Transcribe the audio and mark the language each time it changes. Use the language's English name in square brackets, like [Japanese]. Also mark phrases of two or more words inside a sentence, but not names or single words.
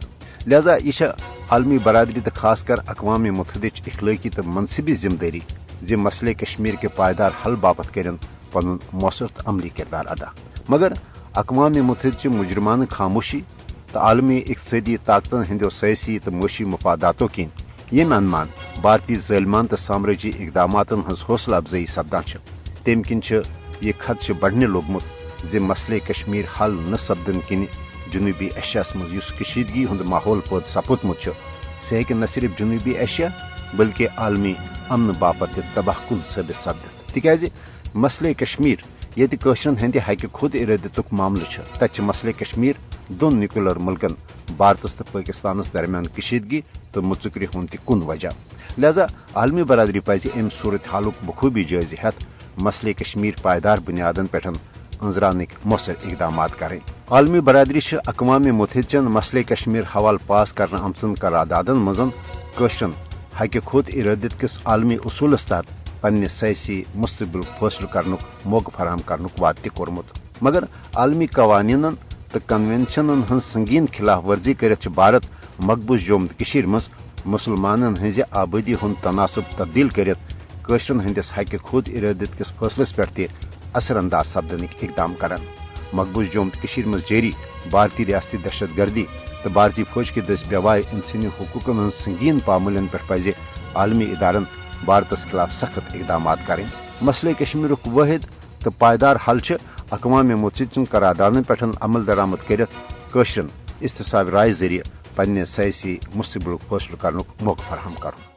[Kashmiri] लिहाजा यह आलमी बरदरी तो खासकर अक़वाम मुत्तहिदा इखलाकी तो मनसबी जिम्मेदारी जे मसले कश्मीर के पायदार हल बापत कर पन मौसर तो अमली किरदार अदा, मगर अक़वाम मुत्तहिदा मुजरमान खामोशी तो आलमी इक़्तिसादी ताकतन हंदो सयासी तो मुशी मफादातों किन यम अनुमान भारतीय ज़ालिमान तो साम्राजी इकदामातन हज हौसला अफजाई सपदान तम किन यह खदश बढ़ने लोगमुत जे मसले कश्मीर हल न सपदन किन जनूबी एशियास मज कशीदगी हुंद माहौल पद सपुतमुत सह हेकि न सिर्फ जनूबी एशिया बल्कि आलमी अमन बापत तबाह कुन साबित सपदित तिकाज मसले कश्मीर ये कशरन हंद हक खुद इरादतुक मामले तत मसले कश्मीर दोन न्यूक्लियर मुल्कन भारत तो पाकिस्तान दरमियान कशीदगी तो मुचुकरी हुंद कुन वजह। लिहाजा आलमी बरदरी पज अम सूरत हालुक बखूबी जायज़ हेत मसले कश्मीर पायदार बुनियादन पे अंजरानिक मौसर इकदाम करें। आलमी बरदरी अक़वाम मुत्तहिदा मसले कश्मीर हवाल पास कर आमचन करारदादन मजन कशरन हक खुद इरादत किस आलमी उसूलस तहत पन्ने सयासी मुस्तबिल फैसल करनुक मौका फराहम करनुक वाद त कोरमुत, मगर आलमी कवानीन तो कन्वेंशनन हज संगीन खिलाफ वर्जी कर भारत मकबूज जोम कशीर मज मुसलमानन हज आबादी हुंद तनासब तब्दील कर कशरन हंदिस हक खुद इरादत किस फैसलस पे असरअंदाज सपदनिक इकदाम करन। मकबूज जोम कशीर मज जारी भारतीय रियासती दहशत गर्दी तो भारतीय फौज के दस बेवाय इंसानी हुकूकन हज संगीन पामलन पे पज आलमी इदारन भारतस खिलाफ सख्त इकदाम करें। मसले कश्मीर वाहिद तो पायदार हल अक़वाम मुत्तहिदा करारदादन पे अमल दरामद कर कशरन इस्तिसाब राय जरिए पन्ने सयासी मुस्तबिल फैसल करनुक मौका फराहम कर।